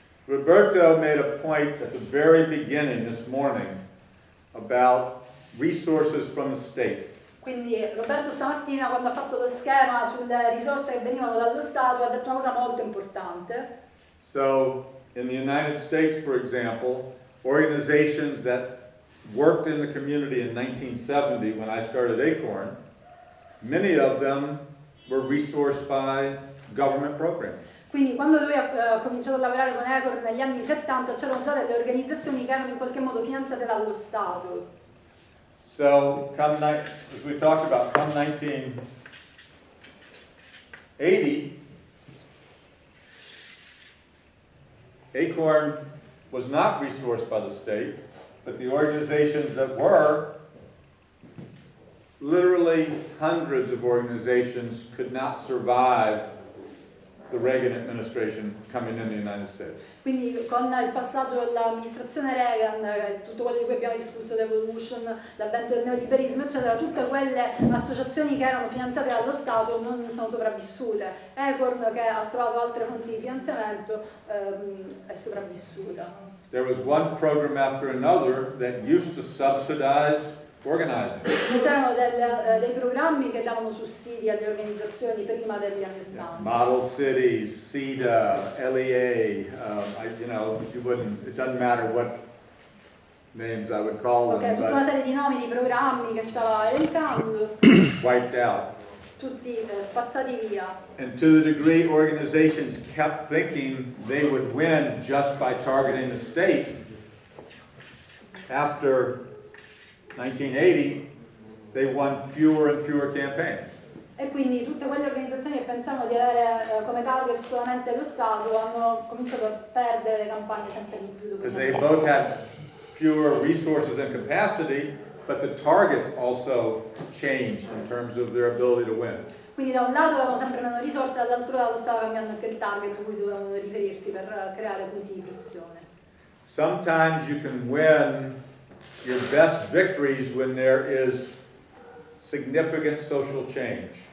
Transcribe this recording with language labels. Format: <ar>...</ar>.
<en>Roberto made a point at the very beginning this morning about resources from the state.</en> <it>Quindi Roberto stamattina, quando ha fatto lo schema sulle risorse che venivano dallo Stato, ha detto una cosa molto importante.</it> <en>So, in the United States, for example, organizations that worked in the community in 1970 when I started ACORN, many of them were resourced by government programs.</en> <it>Quindi quando lui ha cominciato a lavorare con ACORN negli anni 70 c'erano già delle organizzazioni che erano in qualche modo finanziate dallo Stato.</it> <en>So, as we talked about, come 1980, ACORN was not resourced by the state, but the organizations that were, literally hundreds of organizations could not survive the Reagan administration coming in the United States.</en> <it>Quindi con il passaggio dell'amministrazione Reagan, tutto quello di cui abbiamo discusso, l'evolution, l'avvento del neoliberismo, eccetera, tutte quelle associazioni che erano finanziate dallo Stato non sono sopravvissute. ACORN, che ha trovato altre fonti di finanziamento, è sopravvissuta.</it> <en>There was one program after another that used to subsidize organizing.</en> <it>C'erano dei programmi che davano sussidi alle organizzazioni prima degli anni '80.</it> <en>Model cities, CEDA, LEA, it doesn't matter what names I would call them,</en> <it>Tutta una serie di nomi di programmi che stava elencando,</it> <en>wiped out.</en> <it>tutti spazzati via.</it> <en>And to the degree organizations kept thinking they would win just by targeting the state, after 1980, they won fewer and fewer campaigns.</en> <it>E quindi tutte quelle organizzazioni che pensavano di avere come target solamente lo Stato hanno cominciato a perdere le campagne sempre di più.</it> <en>Because they both had fewer resources and capacity, but the targets also changed in terms of their ability to win.</en> <it>Quindi da un lato avevano sempre meno risorse, dall'altro lato stava cambiando anche il target a cui dovevano riferirsi per creare punti di pressione.</it> <en>Sometimes you can win your best victories when there is significant social change.</en>